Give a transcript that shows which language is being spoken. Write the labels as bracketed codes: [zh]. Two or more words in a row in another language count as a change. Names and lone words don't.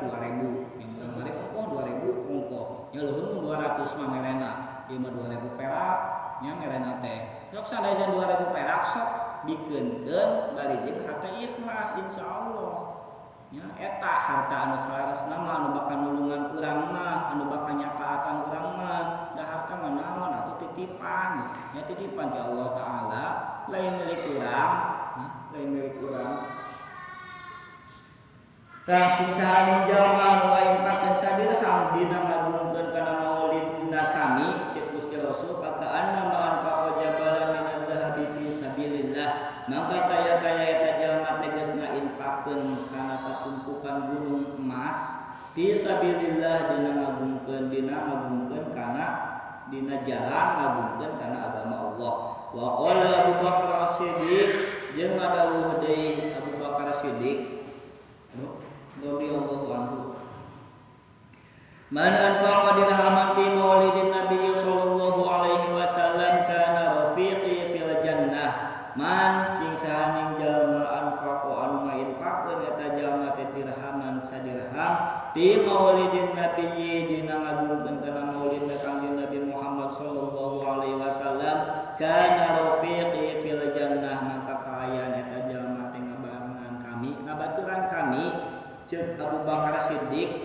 [su] 2000 yang murang maring ongkoh 2000 ongkoh nya leuheung 200 mah merena ieu mah 2000 perak nya merena teh sok sanajan 2000 perak sok dikeunkeun bari jeung hate ikhlas insyaallah nya eta harta anu salarasna mah anu bakal nulungan urang mah anu bakal nyapaatan urang mah da harta mah naon atuh titipan nya titipan ti Allah taala lain milik urang lain milik urang tah sing sahaning jalma anu ngainfaqkeun sadirham dina ngagungkeun kana maulidna kami cek Gusti Rasul pakaanna [ar] ما أنفق جبلا من الذهب في سبيل الله [su] maka kaya-kaya eta jalma teh geus ngainfaqkeun kana satumpukan gunung emas [ar] في سبيل الله [su] dina ngagungkeun kana dina jalan ngagungkeun kana agama Allah [ar] وقال أبو بكر الصديق [su] jeung ngadawuh deui Abu Bakar As-Siddiq [ar] رضي الله عنه من أنفق درهما في مولد النبي صلى الله عليه وسلم كان رفيقي في الجنة [su] man sing sahaning jalma anfaqa anu ngainfaqkeun eta jalma teh dirhaman sadirham [ar] في مولد النبي [su] dina ngagungkeun kana maulid kanjeng Nabi Muhammad [ar] صلى الله عليه وسلم كان رفيقي في الجنة [su] maka kaayaan eta jalma teh ngabarengan kami ngabaturan kami ceuk Abu Bakar Siddiq